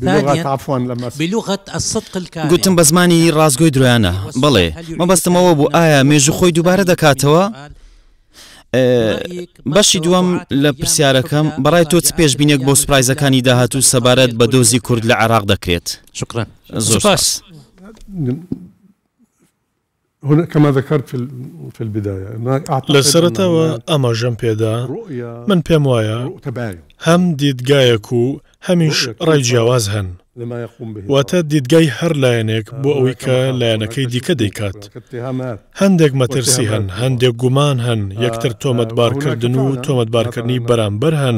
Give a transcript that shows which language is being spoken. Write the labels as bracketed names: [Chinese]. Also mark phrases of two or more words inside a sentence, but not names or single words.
[Central Kurdish] گوتم بە زمانی ڕازگۆی درۆیانە بەڵێ مەبەستمەوە بوو ئایا مێژوو خۆی دووبارە دەکاتەوە؟ بەشی دووەم لە پرسیارەکەم بەڕای تۆ چ پێشبینێک بۆ سوپرایزەکانی داهاتوو سەبارەت بە دۆزی کورد لە عێراق دەکرێت؟ [Arabic] شكرا. [Central Kurdish] زۆر سپاس. [Arabic] كما ذكرت في البداية [Central Kurdish] لە سەرەتاوە ئەماژەم پێدا من پێم وایە هەم دیدگایەک و هەمیش ڕای جیاواز هەن واتە دیدگای هەر لایەنێک بۆ ئەوەی کە لایەنەکەی دیکە دەیکات. هەندێک مەترسی هەن، هەندێک گومان هەن، یەکتر تۆمەتبارکردن و تۆمەتبارکردنی بەرامبەر هەن.